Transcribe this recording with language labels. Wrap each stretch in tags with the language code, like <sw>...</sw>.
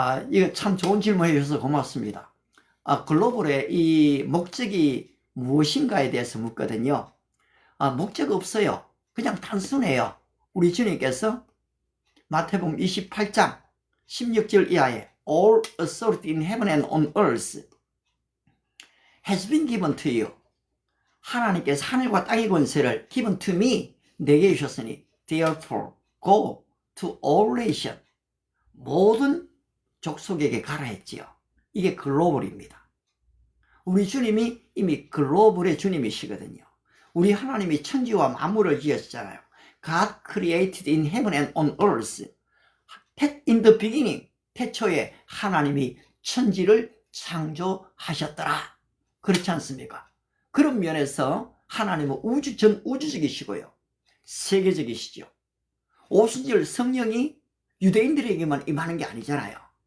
<ko>이거 참 좋은 질문 해주셔서 고맙습니다. 글로벌의 이 목적이 무엇인가에 대해서 묻거든요. 목적 없어요. 그냥 단순해요. 우리 주님께서 마태복음 28장 16절 이하에</ko> <en>All authority in heaven and on earth has been given to you.</en> <ko>하나님께서 하늘과 땅의 권세를</ko> <en>given to me,</en> <ko>내게 주셨으니</ko> <en>therefore go to all nations.</en> <ko>모든 족속에게 가라 했지요. 이게 글로벌입니다. 우리 주님이 이미 글로벌의 주님이시거든요. 우리 하나님이 천지와 만물을 지으셨잖아요.</ko> <en>God created in heaven and on earth. In the beginning,</en> <ko>태초에 하나님이 천지를 창조하셨더라. 그렇지 않습니까? 그런 면에서 하나님은 우주적이시고요. 세계적이시죠. 오순절 성령이 유대인들에게만 임하는 게 아니잖아요.</ko>